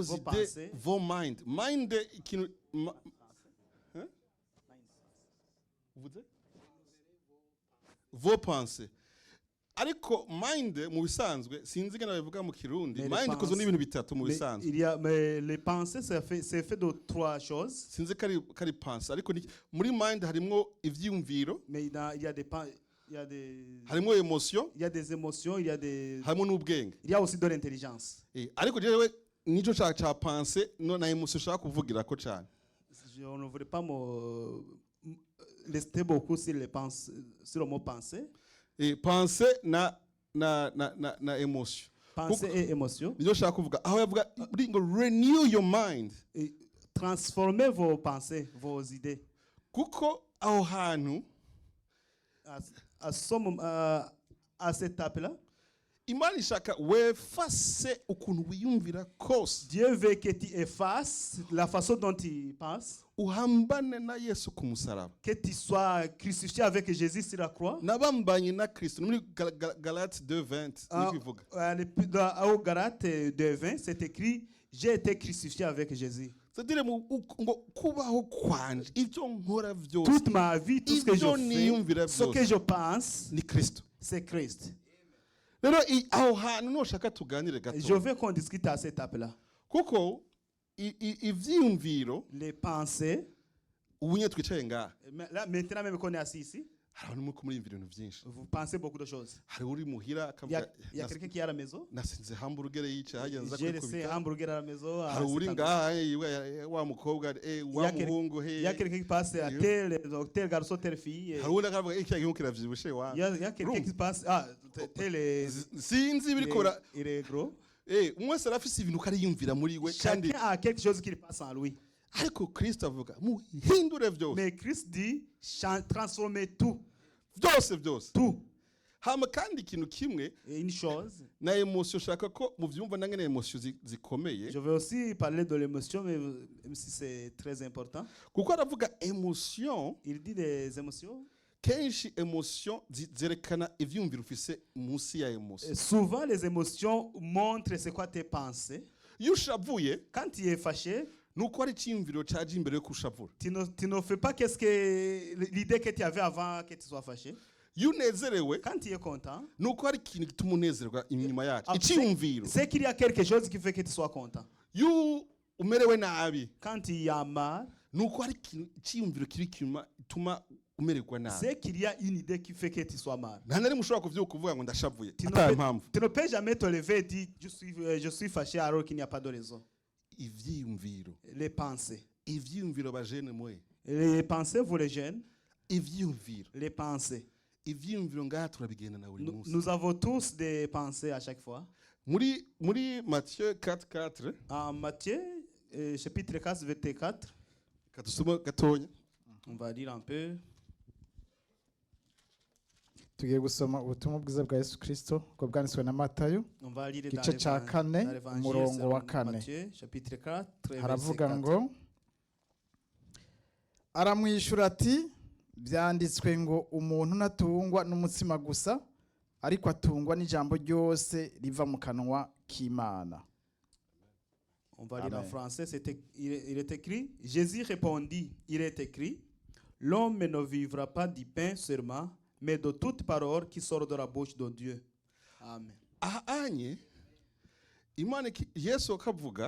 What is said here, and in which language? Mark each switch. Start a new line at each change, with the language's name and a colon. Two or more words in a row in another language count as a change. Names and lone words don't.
French: Vos idées, pensées.
Rundi: vos mind. Mind ikintu Hein?
French: Vous dites? Vos pensées.
Rundi: Ariko mind mu bisanzwe sinzi ngene babivuga mu Kirundi.
French: Mais les
Rundi: Mind kozwe
French: pensées-
Rundi: n'ibintu bitatu mu
French: Mais
Rundi: bisanzwe.
French: mais les pensées, c'est fait de trois choses.
Rundi: Sinzi kari pense ariko muri mind harimo ivyiyumviro,
French: Mais il y a des il y a des
Rundi: harimo emotion,
French: il y a des émotions, il y a des
Rundi: harimo n'ubwenge.
French: il y a aussi de l'intelligence.
Rundi: Ariko jewe nico ca pense no na emotion shaka kuvugira ko cyane.
French: Je ne voudrais pas rester beaucoup sur les pensées, sur le mot penser.
Rundi: Pense na emotion.
French: Pensée et émotion.
Rundi: Nico shaka kuvuga aho yavuga ngo
English: renew your mind.
French: Et transformez vos pensées, vos idées.
Rundi: Kuko aho hantu
French: À cette étape-là,
Rundi: Imana ishaka wefase ukuntu wiyumvira kose
French: Dieu veut que tu effaces la façon dont tu penses,
Rundi: uhambane na Yesu ku musaraba.
French: que tu sois crucifié avec Jésus sur la croix.
Rundi: Nabambanye na Kristo muri Galates 2:20 niko ivuga.
French: Au Galates 2:20, c'est écrit j'ai été crucifié avec Jésus.
Rundi: C'est-à-dire ngo kubaho kwanje ibyo nkora byose
French: Toute ma vie, tout ce que
Rundi: ibyo
French: je
Rundi: niyumvira
French: fais, ce que
Rundi: byose
French: je pense,
Rundi: ni Kristo.
French: c'est Christ.
Rundi: Rero aho hantu noshaka tuganire
French: Je
Rundi: gato
French: veux qu'on discute à cette étape-là.
Rundi: kuko ivyiyumviro
French: Les pensées,
Rundi: ubunye twicaye ngaha
French: mais là, maintenant même qu'on est assis ici,
Rundi: hari abantu muri imvira ibintu byinshi.
French: vous pensez beaucoup de choses.
Rundi: Hari uri muhira
French: Il y a quelqu'un qui est à la maison.
Rundi: nasinze hamburger yicaye hagenza
French: J'ai laissé un hamburger à la maison.
Rundi: hari uri
French: cet endroit.
Rundi: ngaha wa mukobwa wa muhungu
French: Il y a quelqu'un qui passe à tel garçon, telle fille.
Rundi: hari uri akavuga iki gihugu kiravyibushe wa
French: Il y a quelqu'un qui passe. Tel est,
Rundi: sinzi birikora
French: il est gros.
Rundi: umwe wese arafise ibintu kariyumvira muri we kandi
French: Chacun a quelque chose qui passe en lui.
Rundi: ariko Kristo avuga muhindure byose
French: Mais Christ dit transformez tout.
Rundi: byose
French: Tout.
Rundi: hama kandi ikintu kimwe
French: Et une chose,
Rundi: na emotion shaka ko muvyumva nangene emotion zikomeye
French: je vais aussi parler de l'émotion, mais même si c'est très important.
Rundi: kuko aravuga emotion
French: Il dit des émotions.
Rundi: kenshi emotion zerekana ivyumviro ufise munsi ya emotion.
French: Et souvent, les émotions montrent c'est quoi tes pensées.
Rundi: Iyo ushavuye
French: Quand tu es fâché,
Rundi: nuko ari icyiyumviro cyaje imbere yo kushavura.
French: tu ne fais pas qu'est-ce que l'idée que tu avais avant que tu sois fâché.
Rundi: Iyo unezerewe
French: Quand tu es content,
Rundi: nuko hari ikintu gituma unezerwa inyuma yacu Ah, icyiyumviro.
French: c'est qu'il y a quelque chose qui fait que tu sois content.
Rundi: Iyo umerewe nabi
French: Quand tu as mal,
Rundi: nuko hari icyiyumviro kiri kituma umererwa nabi.
French: c'est qu'il y a une idée qui fait que tu sois mal.
Rundi: nta na rimwe ushobora kuvyuka kuvuga ngo ndashavuye
French: Tu
Rundi: ata
French: ne,
Rundi: mpamvu.
French: tu ne peux jamais te lever et dire je suis fâché alors qu'il n'y a pas de raison.
Rundi: Ivyiyumviro
French: Les pensées.
Rundi: ivyiyumviro bajene mwe
French: Les pensées, vous les jeunes,
Rundi: ivyiyumviro
French: les pensées.
Rundi: ivyiyumviro ngaha turabigenda na buri munsi.
French: Nous avons tous des pensées à chaque fois.
Rundi: muri Matthieu 4:4
French: En Matthieu, chapitre 4, verset 4,
Rundi: kadusoma gatonya
French: on va lire un peu.
Rundi: tugiye gusoma ubutumwa bwiza bwa Yesu Kristo ko bwanditswe na Matayo
French: On va lire
Rundi: igice cya kane umurongo wa kane
French: Matthieu, chapitre 4, verset
Rundi: haravuga
French: 4.
Rundi: ngo aramwishyura ati byanditswe ngo umuntu ntatungwa n'umutsima gusa ariko atungwa n'ijambo ryose riva mu kanwa k'Imana.
French: On va lire en Amen. français. Il est écrit, Jésus répondit, il est écrit, l'homme ne vivra pas du pain seulement, mais de toute parole qui sort de la bouche de Dieu. Amen.
Rundi: aha anye Imana Yesu akavuga